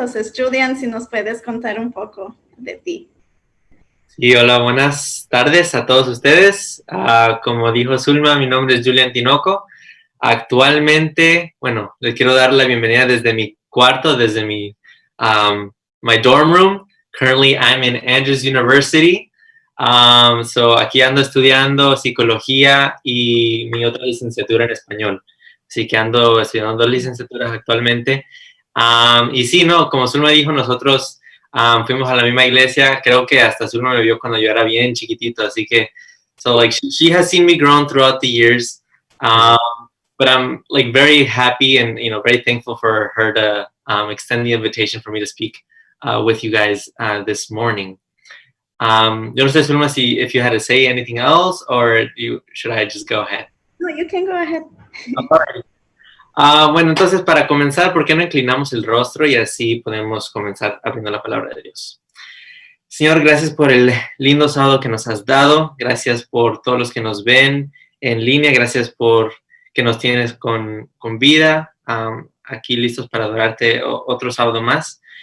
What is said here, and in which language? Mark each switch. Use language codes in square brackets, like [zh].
[es] Entonces, Julian, si nos puedes contar un poco de ti. Sí, hola, buenas tardes a todos ustedes. Como dijo Zulma, mi nombre es Julian Tinoco. Actualmente, bueno, les quiero dar la bienvenida desde mi cuarto, desde mi [en] my dorm room. Currently, I'm in Andrews University. [es] So aquí ando estudiando psicología y mi otra licenciatura en español. Así que ando estudiando 2 licenciaturas actualmente. Y sí, no, como Zulma dijo, nosotros fuimos a la misma iglesia. Creo que hasta Zulma me vio cuando yo era bien chiquitito. Así que, [en] so like, she has seen me grown throughout the years. But I'm like very happy and, you know, very thankful for her to extend the invitation for me to speak with you guys this morning. [es] Yo no sé, [en] Zulma, if you had to say anything else, or should I just go ahead? No, you can go ahead. [es] Bueno, entonces para comenzar, ¿por qué no inclinamos el rostro y así podemos comenzar abriendo la palabra de Dios? Señor, gracias por el lindo sábado que nos has dado. Gracias por todos los que nos ven en línea. Gracias por que nos tienes con vida, aquí listos para adorarte otro sábado más.